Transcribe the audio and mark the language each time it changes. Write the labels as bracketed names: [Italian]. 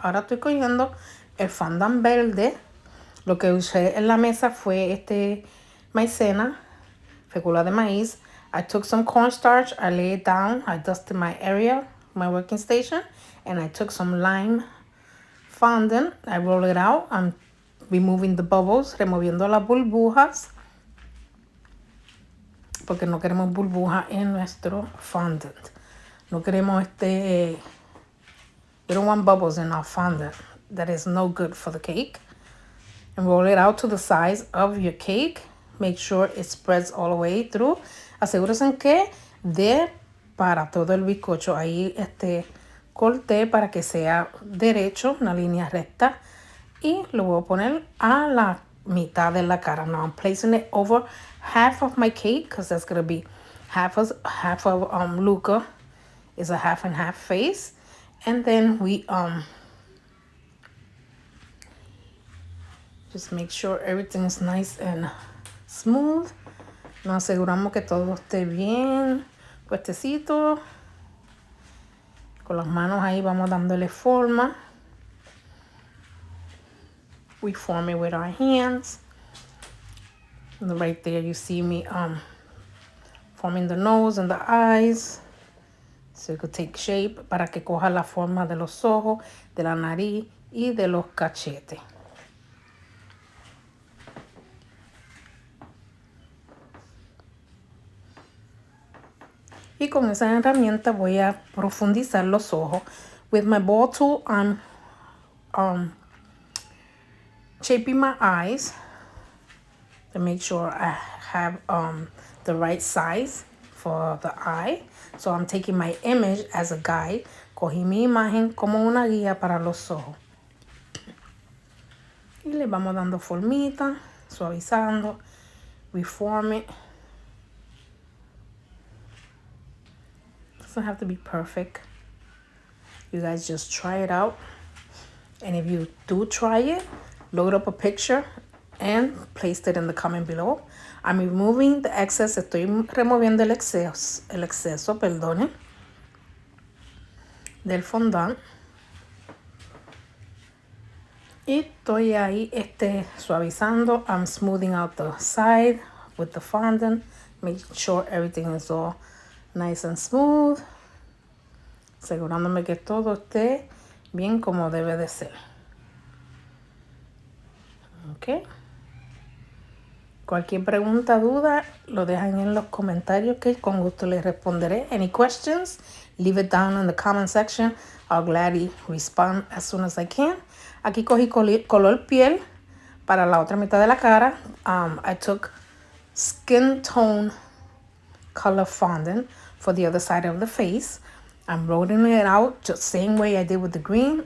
[Spanish] Ahora estoy cogiendo el fondant verde. Lo que usé en la mesa fue maicena, fécula de maíz. [English] I took some cornstarch, I lay it down, I dusted my area, my working station, and I took some lime fondant. [Spanish] I roll it out. [English] I'm removing the bubbles, [Spanish] removiendo las burbujas, porque no queremos burbujas en nuestro fondant. No queremos [English] we don't want bubbles in our fondant. That is no good for the cake. And roll it out to the size of your cake. Make sure it spreads all the way through. [Spanish] Asegúrense que dé para todo el bizcocho. Ahí corté para que sea derecho, una línea recta. Y lo voy a poner a la mitad de la cara. [English] Now I'm placing it over half of my cake because that's going to be half of Luca is a half and half face. And then we just make sure everything is nice and smooth. [Spanish] Nos aseguramos que todo esté bien puestecito. Con las manos ahí vamos dándole forma. [English] We form it with our hands. And right there you see me forming the nose and the eyes. So it could take shape [Spanish] para que coja la forma de los ojos, de la nariz y de los cachetes. Y con esa herramienta voy a profundizar los ojos. [English] With my ball tool, I'm shaping my eyes to make sure I have the right size for the eye. So I'm taking my image as a guide. [Spanish] Cogí mi imagen como una guía para los ojos. Y le vamos dando formita, suavizando. [English] We form it. Doesn't have to be perfect. You guys just try it out. And if you do try it, load up a picture and place it in the comment below. I'm removing the excess. [Spanish] Estoy removiendo el exceso, perdone, del fondant. Y estoy ahí suavizando. [English] I'm smoothing out the side with the fondant. Make sure everything is all nice and smooth. [Spanish] Asegurándome que todo esté bien como debe de ser. Ok. Cualquier pregunta, duda, lo dejan en los comentarios que con gusto les responderé. [English] Any questions, leave it down in the comment section. I'll gladly respond as soon as I can. [Spanish] Aquí cogí color piel para la otra mitad de la cara. [English] I took skin tone color fondant for the other side of the face. I'm rolling it out just same way I did with the green.